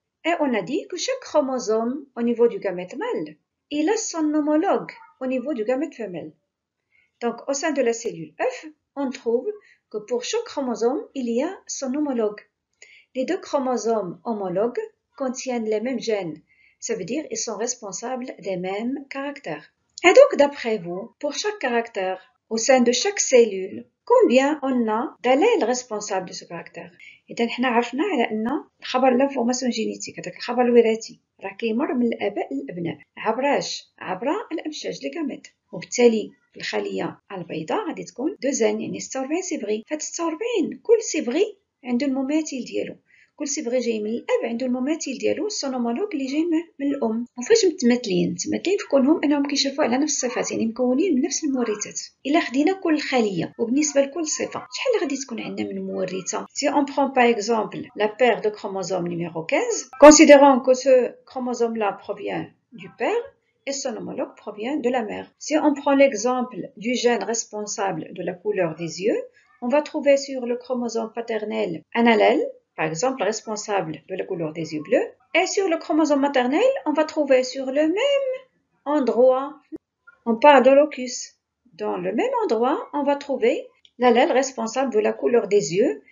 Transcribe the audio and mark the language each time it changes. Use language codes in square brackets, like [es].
[fr] Et on a dit que chaque chromosome au niveau du gamète mâle, il a son homologue au niveau du gamète femelle. Donc au sein de la cellule œuf, on trouve que pour chaque chromosome, il y a son homologue. Les deux chromosomes homologues contiennent les mêmes gènes, ça veut dire qu'ils sont responsables des mêmes caractères. Et donc d'après vous, pour chaque caractère, au sein de chaque cellule, combien on a d'allèles responsables de ce caractère؟ [ar] إذا احنا عرفنا على أن خبر الانفورماسيون جينيتيك هذاك الخبر الوراثي راه كيمر من الآباء للأبناء عبر الأمشاج لي gamètes، وبالتالي في الخلية البيضاء غادي تكون دوزان يعني 46 صبغي. فهاد 46 كل صبغي عنده المماثل ديالو، كل صبغي جاي من الاب عنده المماثل ديالو السون هومولوج اللي جاي من الام. وفاش متماثلين في كونهم انهم كيشرفوا على نفس الصفات، يعني مكونين من نفس المورثات. الا خدينا كل خليه وبالنسبه لكل صفه شحال غادي تكون عندنا من مورثه؟ [fr] Si on prend par exemple la paire de chromosome numéro 15, considérons que ce chromosome là provient du père et son homologue provient de la mère. Si on prend l'exemple du gène responsable de la couleur des yeux, on va trouver sur le chromosome paternel un allèle, par exemple responsable de la couleur des yeux bleus, et sur le chromosome maternel, on va trouver sur le même endroit, on parle de locus, dans le même endroit, on va trouver l'allèle responsable de la couleur des yeux.